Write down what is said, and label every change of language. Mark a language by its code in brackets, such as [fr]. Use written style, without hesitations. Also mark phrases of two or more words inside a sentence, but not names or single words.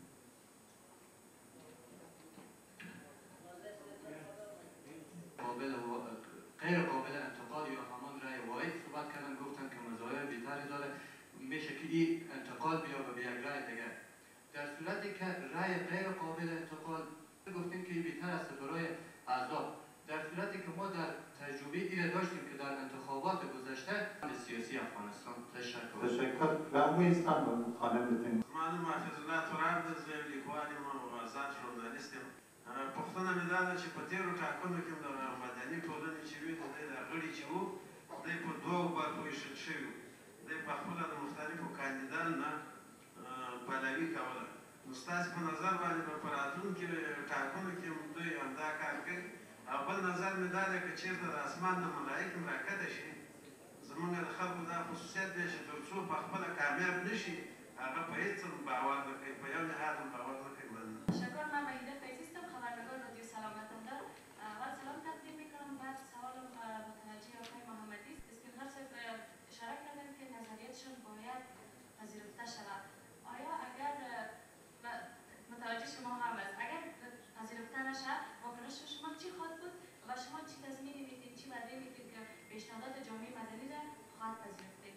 [fa] غیر قابل انتقاد یا همان رای واحد صحبت کردن، گفتن که مزایای بیشتری داره، میشه که این انتقاد بیاد به یک رای دیگه. در صورتی که رای غیر قابل انتقاد گفتیم که این بیشتر است برای اعضا، در صورتی که ما در تجربه این داشتیم که در انتخابات گذشته سیاسی افغانستان. تشکر. و مویستان خانم بتیم [ps] من محفظ الله تراب د زویم لیکوالیم او آزاد ژورنالیست یم. پوښتنه مې دا ده چې په تېرو ټاکنو کې د مدني ټولنې چې وي د دوی د غړي چې وو دوی په دوو برخو ویشل شوي وو. دوی پخپله د مختلفو کاندیدانو نه پلوي کوله. نو ستاسې په نظر باندې به په راتلونکي ټاکنو کې دوی همدا کار کوي؟ او بل نظر مې دا دی که چېرته د اسمان نه ملایک هم راکښته شي، زموږ د خلکو دا خصوصیت دی چې تر څو پخپله کامیاب نه شي هغه په هېڅ هم باور نه کوي، په یو نهاد هم باور نه کوي. تشکر. [fa] من وحیده فیضی هستم، خبرنگار رادیو سلامتنده. اول سلام تقدیم میکنم. بعد سوالم متوجه آقای محمدی است. اسکندر صاحب اشاره کردن که نظریاتشان باید پذیرفته شود. آیا اگر متوجه شما هم است اگر پذیرفته نشه واکنش شما چی خواهد بود و شما چی تضمینی میدید، چی وعده میدید که پیشنهادات جامعه مدنی را خواهد پذیرفتید؟